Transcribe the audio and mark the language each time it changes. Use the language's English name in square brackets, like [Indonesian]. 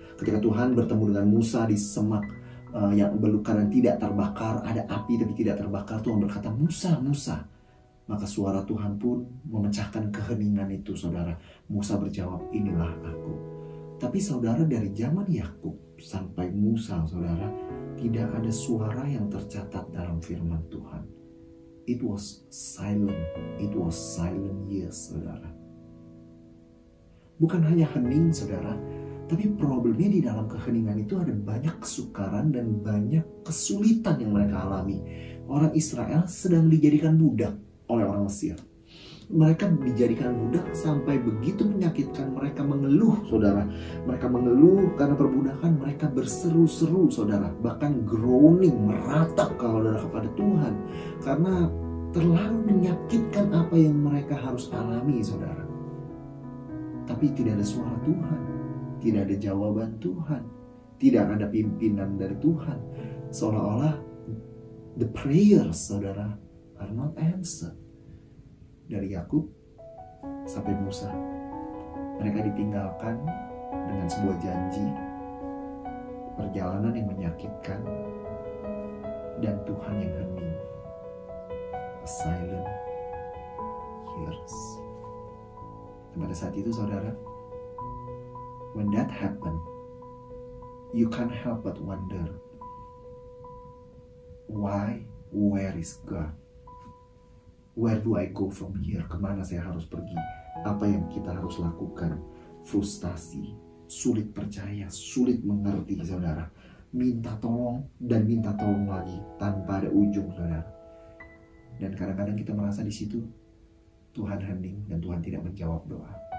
[Indonesian] Ketika Tuhan bertemu dengan Musa di semak yang belukar dan tidak terbakar, ada api tapi tidak terbakar, Tuhan berkata, Musa, Musa. Maka suara Tuhan pun memecahkan keheningan itu, saudara. Musa berjawab, inilah aku. Tapi saudara, dari zaman Yakub sampai Musa, saudara, tidak ada suara yang tercatat dalam firman Tuhan. [English] It was silent. It was silent years, saudara. [Indonesian] Bukan hanya hening, saudara, tapi problemnya di dalam keheningan itu ada banyak kesukaran dan banyak kesulitan yang mereka alami. Orang Israel sedang dijadikan budak oleh orang Mesir. Mereka dijadikan budak sampai begitu menyakitkan, mereka mengeluh, saudara. Mereka mengeluh karena perbudakan, mereka berseru-seru, saudara. Bahkan groaning, meratap kepada Tuhan. Karena terlalu menyakitkan apa yang mereka harus alami, saudara. Tapi tidak ada suara Tuhan. Tidak ada jawaban Tuhan. Tidak ada pimpinan dari Tuhan. Seolah-olah [English] the prayers, saudara, are not answered. [Indonesian] Dari Yakub sampai Musa, mereka ditinggalkan dengan sebuah janji, perjalanan yang menyakitkan, dan Tuhan yang hening. [English] A silent years. [Indonesian] Dan pada saat itu, saudara, [English] when that happened, you can't help but wonder, why? Where is God? Where do I go from here? [Indonesian] Kemana saya harus pergi? Apa yang kita harus lakukan? Frustasi, sulit percaya, sulit mengerti, saudara. Minta tolong dan minta tolong lagi tanpa ada ujung, saudara. Dan kadang-kadang kita merasa di situ Tuhan hening dan Tuhan tidak menjawab doa.